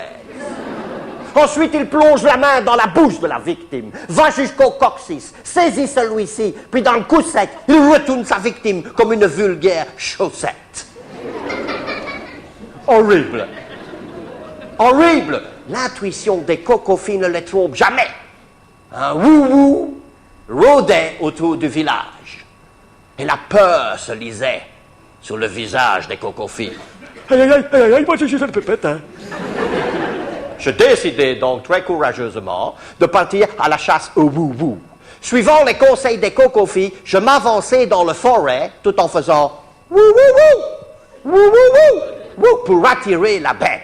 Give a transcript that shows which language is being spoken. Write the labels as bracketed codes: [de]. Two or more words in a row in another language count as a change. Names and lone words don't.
[fr] Ensuite, il plonge la main dans la bouche de la victime, va jusqu'au coccyx, saisit celui-ci, puis dans le coup sec, il retourne sa victime comme une vulgaire chaussette. Horrible. Horrible. L'intuition des Cocofis ne les trompe jamais. Un wou-wou rôdait autour du village. Et la peur se lisait sur le visage des Cocofis. Aïe, aïe, aïe, aïe, aïe, moi je suis une pépette, hein. Je décidai donc très courageusement de partir à la chasse au wou-wou. Suivant les conseils des Cocofis, je m'avançai dans la forêt tout en faisant wou-wou-wou, wou-wou-wou, pour attirer la bête.